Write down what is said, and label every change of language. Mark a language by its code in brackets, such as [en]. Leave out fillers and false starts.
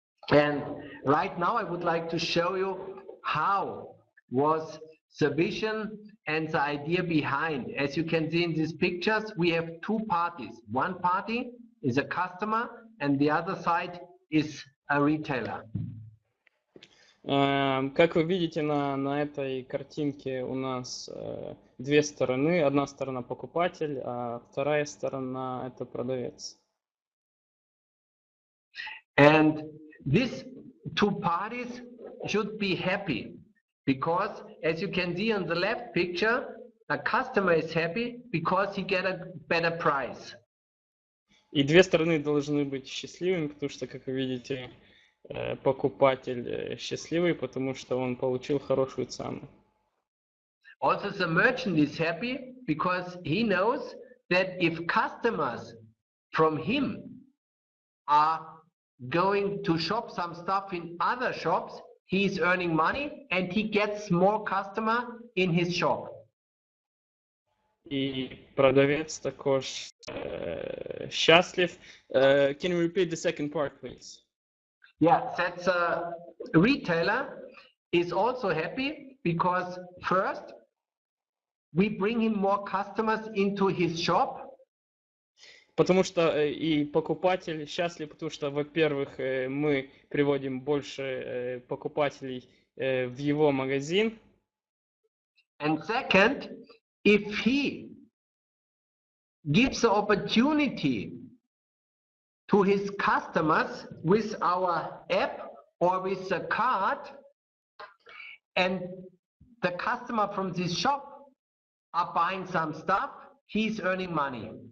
[en] And right now I would like to show you how was the vision and the idea behind. As you can see in these pictures, we have 2 parties. One party is a customer and the other side is a retailer. [ru] Как вы видите на этой картинке, у нас 2 стороны. Одна сторона покупатель, а вторая сторона это продавец. [en] And these 2 parties should be happy, because as you can see on the left picture, a customer is happy because he get a better price. [ru] И 2 стороны должны быть счастливыми, потому что, как вы видите, покупатель счастливый, потому что он получил хорошую цену. [en] Also the merchant is happy because he knows that if customers from him are going to shop some stuff in other shops, he is earning money and he gets more customer in his shop. [ru] И продавец також счастлив. [en] Can you repeat the second part, please? Yeah, that's a retailer is also happy because first we bring him more customers into his shop. [ru] Потому что и покупатель счастлив, потому что, во-первых, мы приводим больше покупателей в его магазин. [en] And second, if he gives the opportunity to his customers with our app or with the card, and the customer from this shop are buying some stuff, he's earning money.